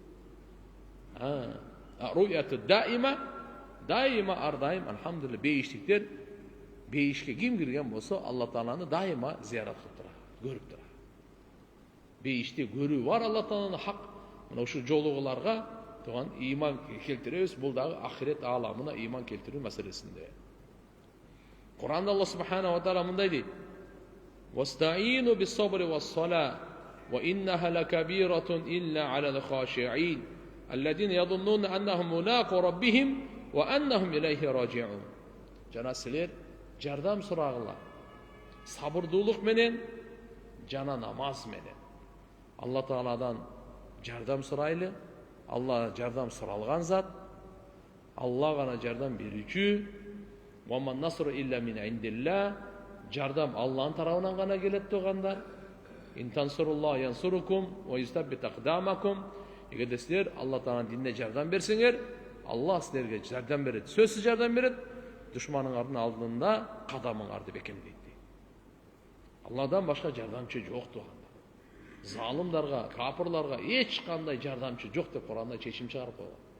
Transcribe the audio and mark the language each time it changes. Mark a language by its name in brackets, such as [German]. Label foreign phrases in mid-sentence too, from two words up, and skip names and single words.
[Arabic] رؤية دائمة, [Kyrgyz] дайыма ардайым, алхамдулилlah, бейиштиктер бейишке ким кирген болсо, Алла Тааланы дайыма зиярат кылып турат, көрүп турат. Бейиште көрүү бар Алла Тааланы хак. Мына ушу жолугуларга туган иман келтиребиз, бул дагы ахирет ааламына иман келтирүү маселесинде. Кур'анда Алла [Arabic] سبحانه وتعالى [Kyrgyz] мындай дейт: [Arabic] "واستعينوا بالصبر والصلاة وإنها لكبيرة إلا على الخاشعين الذين يظنون أنهم ملاقو ربهم وأنهم إليه راجعون." [Kyrgyz] Жана силер жардам сурагыла. Сабырдуулук менен жана намаз менен. Алла Тааладан жардам сурайлы. Allah жардам суралган зат, Allah гана жардам берүүчү. [Arabic] وما النصر إلا من عند الله. [Kyrgyz] Жардам Аллахтын тарабынан гана келет тугандар. [Arabic] إن تنصروا الله ينصركم ويثبت أقدامكم. [Kyrgyz] Эгерде силер Алла Тааланын динине жардам берсеңер, Аллах силерге жардам берет, сөзсүз жардам берет. Душманыңардын алдында кадамыңарды бекемдейт. Алладан башка жардамчы жок тугандар. Залымдарга, капырларга эч кандай жардамчы жок деп Кур'анда чечим чыгарып койгон.